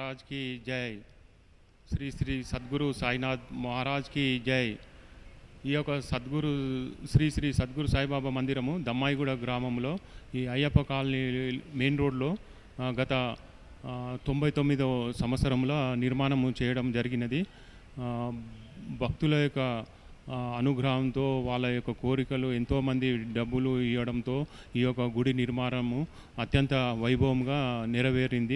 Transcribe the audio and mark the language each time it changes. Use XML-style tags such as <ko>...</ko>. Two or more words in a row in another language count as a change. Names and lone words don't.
<hi>की जय। श्री श्री सद्गुरु साईनाथ महाराज की जय।</hi> <te>ఈ యొక్క సద్గురు శ్రీ శ్రీ సద్గురు సాయిబాబా మందిరము దమ్మాయిగూడ గ్రామంలో ఈ అయ్యప్ప కాలనీ</te> <en>main roadలో</en> <te>గత 99వ సంవత్సరంలో నిర్మాణం చేయడం జరిగినది. భక్తుల యొక్క అనుగ్రహంతో వాళ్ళ యొక్క కోరికలు ఎంతోమంది డబ్బులు ఇవ్వడంతో ఈ యొక్క గుడి నిర్మాణము అత్యంత వైభవంగా నెరవేరింది.</te>